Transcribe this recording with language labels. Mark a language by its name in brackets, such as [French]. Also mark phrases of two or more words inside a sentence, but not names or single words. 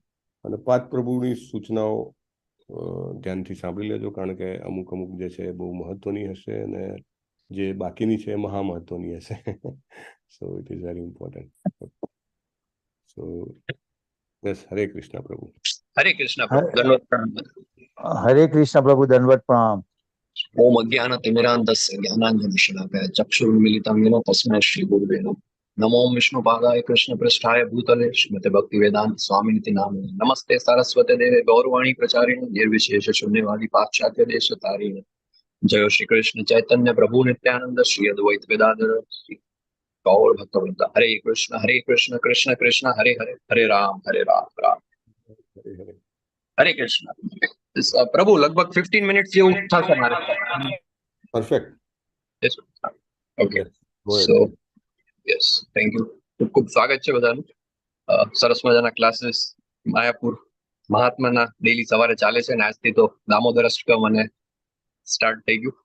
[Gujarati] અને પાર્થ પ્રભુની સૂચનાઓ ધ્યાનથી સાંભળી લેજો, કારણ કે અમુક જે છે બહુ મહત્વની હશે અને જે બાકીની છે મહા મહત્વની હશે. [English] So it is very important. સો બસ, હરે કૃષ્ણ પ્રભુ. [Gujarati] હરે કૃષ્ણ પ્રભુ, દંડવત પ્રણામ. હરે કૃષ્ણ પ્રભુ, દંડવત પ્રણામ. [Sanskrit] ઓમ અજ્ઞાનતિમિરાન્ધસ્ય જ્ઞાનાંજનશલાકયા ચક્ષુર્મિલિतं येन तस्मै श्रीगुरुवे नमः. नमो विष्णुपादाय कृष्णपृष्ठाय भूतले श्रीमते भक्तिवेदांत स्वामिनिति नामिने. नमस्ते सारस्वते देवे गौरवाणी प्रचारिणे निर्विशेष शून्यवादी पाश्चात्य देशतारिणे. जय श्री कृष्ण चैतन्य प्रभु नित्यानंद श्री अद्वैत वेदांत श्री गौर भक्तवृंद. हरे कृष्ण कृष्ण कृष्ण हरे हरे, हरे राम राम हरे कृष्ण. [Gujarati] પ્રભુ લગભગ 15 મિનિટ જેવું થશે મારે. પરફેક્ટ. [English] Okay, so yes, thank you. [Gujarati] ખૂબ ખૂબ સ્વાગત છે બધાનું. સરસ મજાના ક્લાસીસ માયાપુર મહાત્માના ડેલી સવારે ચાલે છે, અને આજથી તો દામોદર અષ્ટકમ અને સ્ટાર્ટ થઈ ગયું.